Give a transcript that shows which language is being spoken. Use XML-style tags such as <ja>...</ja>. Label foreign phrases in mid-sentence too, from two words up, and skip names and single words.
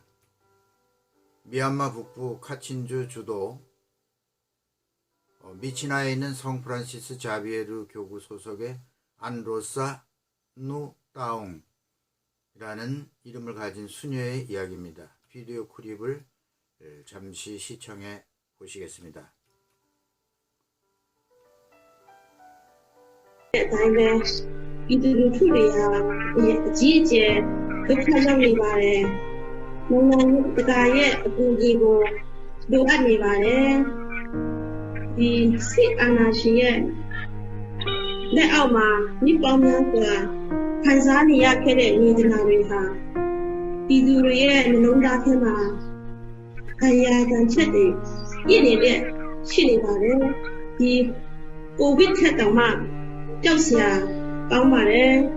<ko>미얀마 북부 카친주 주도 미치나에 있는 성 프란시스 자비에르 교구 소속의 안로사 누따옹이라는 이름을 가진 수녀의 이야기입니다. 비디오 클립을 잠시 시청해 보시겠습니다.</ko> <my>ပြည်သူလူထုတွေဟာအကြီးအကျယ်ဒုက္ခရောက်နေပါတယ်။နိုင်ငံတကာရဲ့အကူ အညီကိုလိုအပ်နေပါတယ်။ဒီစစ်အာဏာရှင်ရဲ့လက်အောက်မှာနှစ်ပေါင်းများစွာခံစားနေရခဲ့တဲ့ဝေဒနာတွေဟာပြည်သူတွေရဲ့နှလုံးသားထဲမှာခံရခံချက်တွေပြည့်နေတဲ့ရှိနေပါတယ်။ဒီကိုဗစ်ထက်တောင်မှကြောက်စရာကောင်းပါတယ်</my>